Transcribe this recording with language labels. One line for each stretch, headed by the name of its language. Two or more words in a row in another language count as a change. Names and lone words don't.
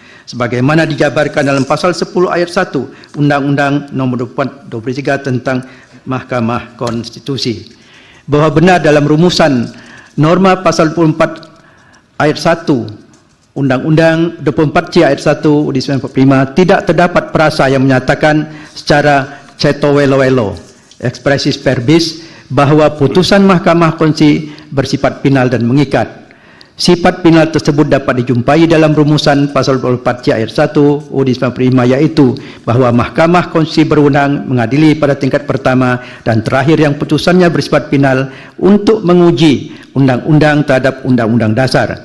Indonesian: Sebagaimana dijabarkan dalam Pasal 10 ayat 1 Undang-Undang Nomor 23 tentang Mahkamah Konstitusi. Bahwa benar dalam rumusan norma Pasal 24 ayat 1 Undang-Undang 24C ayat 1 di 1945 tidak terdapat perasa yang menyatakan secara
Javanese: ceto welo-welo
Latin: expressis verbis
Indonesian: bahwa putusan Mahkamah Konstitusi bersifat final dan mengikat. Sifat final tersebut dapat dijumpai dalam rumusan Pasal 24C ayat 1 UUD 1945, yaitu bahwa Mahkamah Konstitusi berwenang mengadili pada tingkat pertama dan terakhir yang putusannya bersifat final untuk menguji undang-undang terhadap undang-undang dasar.